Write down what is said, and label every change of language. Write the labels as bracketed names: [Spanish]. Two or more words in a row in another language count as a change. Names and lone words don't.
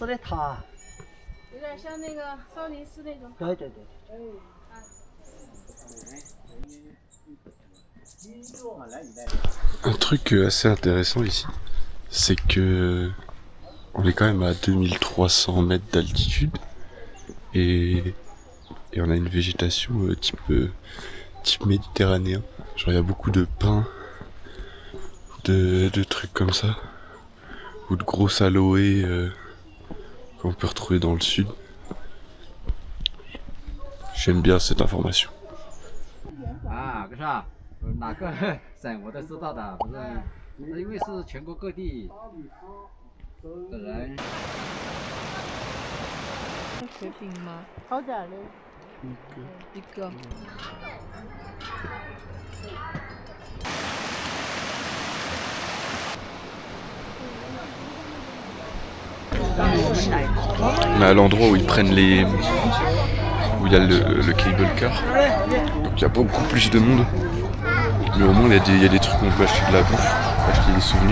[French] Un truc assez intéressant ici, c'est que on est quand même à 2300 mètres d'altitude et on a une végétation type méditerranéen. Genre il y a beaucoup de pins, de trucs comme ça, ou de grosses aloés qu'on peut retrouver dans le sud. J'aime bien cette information. [Chinese] Ah, 可是啊，哪个省我都知道的，不是？因为是全国各地的人。水饼吗？好点的。一个。 [French] On est à l'endroit où ils prennent où il y a le cable car. Donc il y a beaucoup plus de monde. Mais au moins il y a des trucs où on peut acheter de la bouffe, acheter des souvenirs.